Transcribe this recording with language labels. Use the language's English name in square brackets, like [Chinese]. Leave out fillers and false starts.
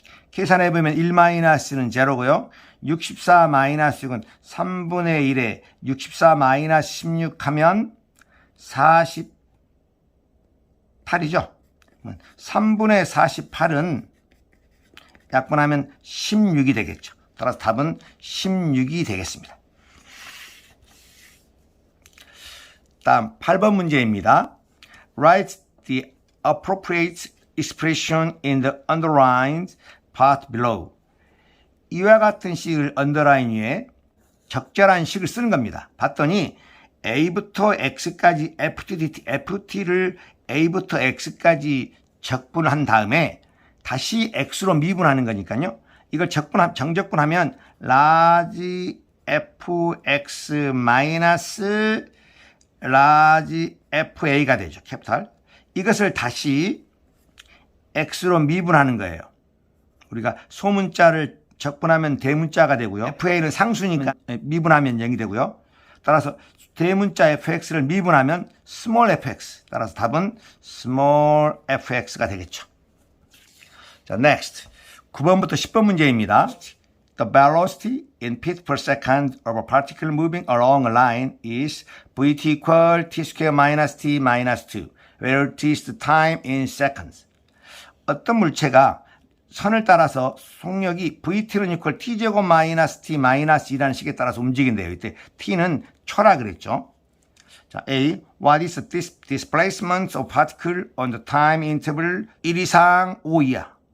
[Korean] 계산해보면 1 마이너스는 제로고요. 64 마이너스 6은 3분의 1에 64 마이너스 16 하면 48이죠. 3분의 48은 약분하면 16이 되겠죠. 따라서 답은 16이 되겠습니다. 다음 8번 문제입니다. [English] Write the appropriate expression in the underlined part below. [Korean] 이와 같은 식을 언더라인 위에 적절한 식을 쓰는 겁니다. 봤더니 A부터 X까지 FT를 A부터 X까지 적분한 다음에 다시 X로 미분하는 거니까요. 이걸 정적분하면 large fx 마이너스 large fa가 되죠. 캐피탈. 이것을 다시 x로 미분하는 거예요. 우리가 소문자를 적분하면 대문자가 되고요. fa는 상수니까 미분하면 0이 되고요. 따라서 대문자 fx를 미분하면 small fx. 따라서 답은 small fx가 되겠죠. 자, next. 9번부터 10번 문제입니다. [English] The velocity in feet per second of a particle moving along a line is vt equal t square minus t minus 2, where t is the time in seconds. [Korean] 어떤 물체가 선을 따라서 속력이 VT는 equal T제곱 마이너스 T 마이너스 2라는 식에 따라서 움직인대요. 이때 T는 초라 그랬죠. 자, A. [English] What is the displacement of particle on the time interval 1 이상 5 이하?